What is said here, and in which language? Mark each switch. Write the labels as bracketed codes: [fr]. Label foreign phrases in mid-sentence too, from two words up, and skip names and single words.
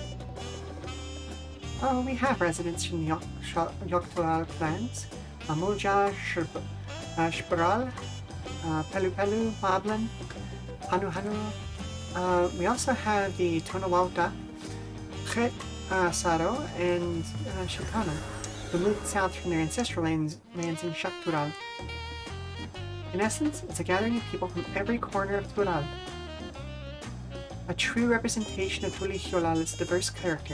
[en] Oh, we have residents from the Yoctolal clans. Amulja, Shparal, Pelu Pelu, Mablan, Hanu Hanu. We also have the Tonawauta, Chet Saro, and Shikana, who moved south from their ancestral lands in Shaktural. In essence, it's a gathering of people from every corner of Tural. A true representation of Tuliyolal's diverse character.